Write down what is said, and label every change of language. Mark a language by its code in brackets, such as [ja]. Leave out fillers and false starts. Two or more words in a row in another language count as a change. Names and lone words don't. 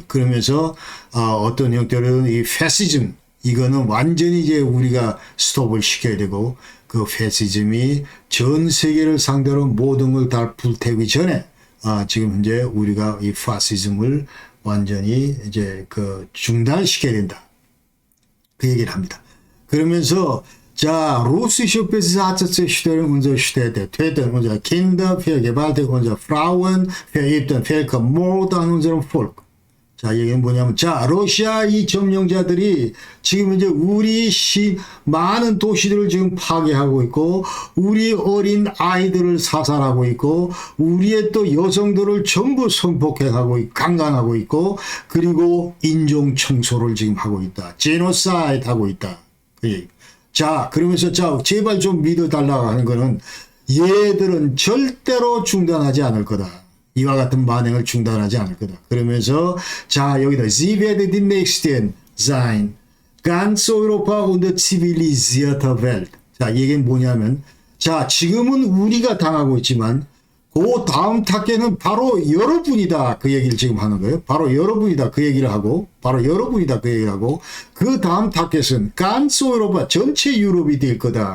[ko] 그러면서, 어떤 형태로는 이 패시즘, 이거는 완전히 이제 우리가 스톱을 시켜야 되고, 그 패시즘이 전 세계를 상대로 모든 걸 다 불태우기 전에, 지금 현재 우리가 이 파시즘을 완전히 이제 중단시켜야 된다. 그 얘기를 합니다. 그러면서, 자, [de] russische Besatzungsstellen unserer Städte töten unsere Kinder, vergewaltigen unsere Frauen, verübten Völkermord an unserem Volk. [ko] 자, 얘기는 뭐냐면, 자, 러시아 이 점령자들이 지금 이제 우리 많은 도시들을 지금 파괴하고 있고, 우리 어린 아이들을 사살하고 있고, 우리의 또 여성들을 전부 성폭행하고, 강간하고 있고, 그리고 인종 청소를 지금 하고 있다. 제노사이드 하고 있다. 그 얘기. 자, 그러면서 자, 제발 좀 믿어달라고 하는 거는 얘들은 절대로 중단하지 않을 거다. 이와 같은 만행을 중단하지 않을 거다. 그러면서 자, 여기다 [de] Sie werden die Nächsten sein. Ganz Europa und zivilisierte Welt. [ko] 자, 이게 뭐냐면 자, 지금은 우리가 당하고 있지만 그 다음 타겟은 바로 여러분이다. 그 얘기를 지금 하는 거예요. 바로 여러분이다. 그 얘기를 하고, 바로 여러분이다. 그 얘기를 하고, 그 다음 타겟은 [de] Ganz Europa [ko] 전체 유럽이 될 거다.